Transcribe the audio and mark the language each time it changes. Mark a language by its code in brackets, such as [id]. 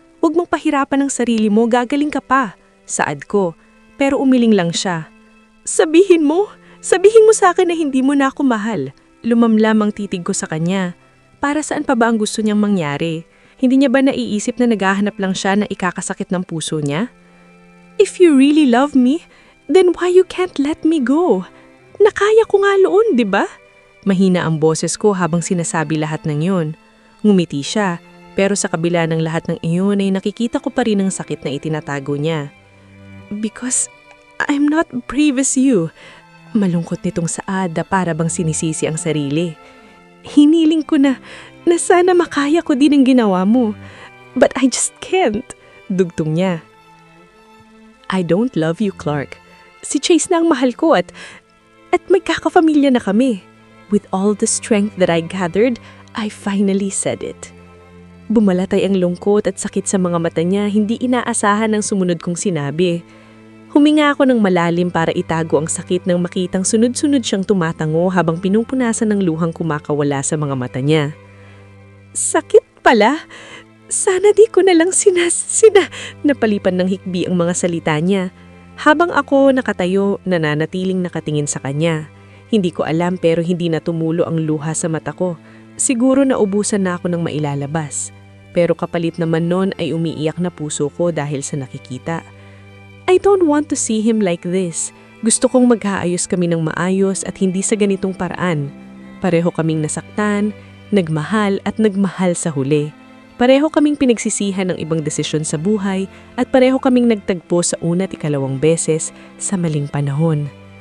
[tl] Huwag mong pahirapan ang sarili mo, gagaling ka pa. Saad ko, pero umiling lang siya. Sabihin mo sa akin na hindi mo na ako mahal. Lumamlam ang titig ko sa kanya. Para saan pa ba ang gusto niyang mangyari? Hindi niya ba naiisip na naghahanap lang siya na ikakasakit ng puso niya? [en] If you really love me, then why you can't let me go? [tl] Nakaya ko nga noon, di ba? Mahina ang boses ko habang sinasabi lahat ng yun. Ngumiti siya, pero sa kabila ng lahat ng iyon ay nakikita ko pa rin ang sakit na itinatago niya. [en] Because I'm not brave as you. [tl] Malungkot nitong saada para bang sinisisi ang sarili. Hiniling ko na sana makaya ko din ang ginawa mo. [en] But I just can't. [tl] Dugtong niya. [en] I don't love you, Clark. [tl] Si Chase na ang mahal ko at magkakapamilya na kami. [en] With all the strength that I gathered, I finally said it. [tl] Bumalatay ang lungkot at sakit sa mga mata niya, hindi inaasahan ang sumunod kong sinabi. Huminga ako ng malalim para itago ang sakit nang makitang sunod-sunod siyang tumatango habang pinupunasan ng luhang kumakawala sa mga mata niya. Sakit pala? Sana di ko na lang napalipan ng hikbi ang mga salita niya. Habang ako nakatayo, nananatiling nakatingin sa kanya. Hindi ko alam pero hindi na tumulo ang luha sa mata ko. Siguro naubusan na ako ng mailalabas. Pero kapalit naman nun ay umiiyak na puso ko dahil sa nakikita. [en] I don't want to see him like this. [tl] Gusto kong maghaayos kami ng maayos at hindi sa ganitong paraan. Pareho kaming nasaktan, nagmahal at nagmahal sa huli. Pareho kaming pinagsisihan ng ibang desisyon sa buhay at pareho kaming nagtagpo sa una at ikalawang beses sa maling panahon.